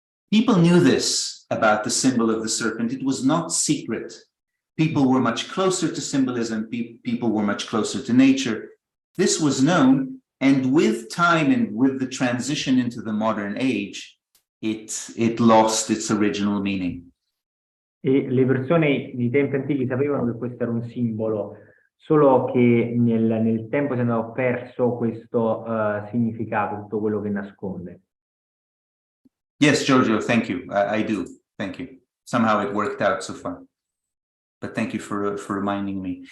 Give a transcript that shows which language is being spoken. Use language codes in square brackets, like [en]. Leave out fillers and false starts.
[en] People knew this about the symbol of the serpent. It was not secret. People were much closer to symbolism. People were much closer to nature. This was known, and with time and with the transition into the modern age, it lost its original meaning. [it] E le persone di tempi antichi sapevano che questo era un simbolo, solo che nel tempo si è andato perso questo significato, tutto quello che nasconde. [en] Yes, Giorgio, thank you. I do. Thank you. Somehow it worked out so far. But thank you for reminding me.